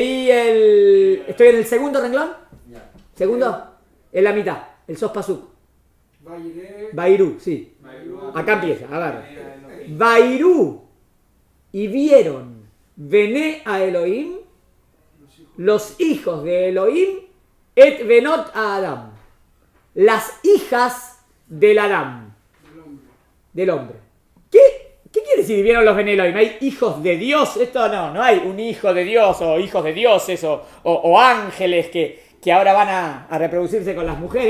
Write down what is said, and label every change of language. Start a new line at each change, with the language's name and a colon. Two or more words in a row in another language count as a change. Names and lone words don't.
Spanish: ¿Estoy en el segundo renglón? ¿Segundo? En la mitad. El
Hebrew: סוף פסוק.
Spanish: Vairú, sí. Acá empieza, a ver. Vairú, y vieron,
Hebrew: בני האלוהים,
Spanish: los hijos de Elohim,
Hebrew: את בנות האדם,
Spanish: las hijas del Adam, del hombre. ¿Qué quiere decir vieron los
Hebrew: בני אלוהים?
Spanish: ¿Hay hijos de Dios? Esto no hay un hijo de Dios o hijos de dioses o ángeles que ahora van a reproducirse con las mujeres.